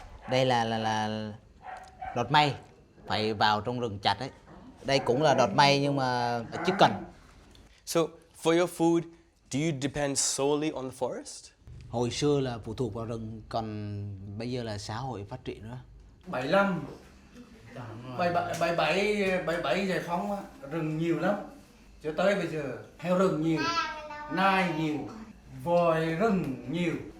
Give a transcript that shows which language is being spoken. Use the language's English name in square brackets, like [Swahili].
[Vietnamese] Đây là đọt mây, phải vào trong rừng chặt ấy. Đây cũng là đọt mây nhưng mà chiếc cần. [English] So for your food, do you depend solely on the forest? [Vietnamese] Hồi xưa là phụ thuộc vào rừng, còn bây giờ là xã hội phát triển nữa. 75, 77 giải phóng á, rừng nhiều lắm. Cho tới bây giờ heo rừng nhiều, nai nhiều, voi rừng nhiều.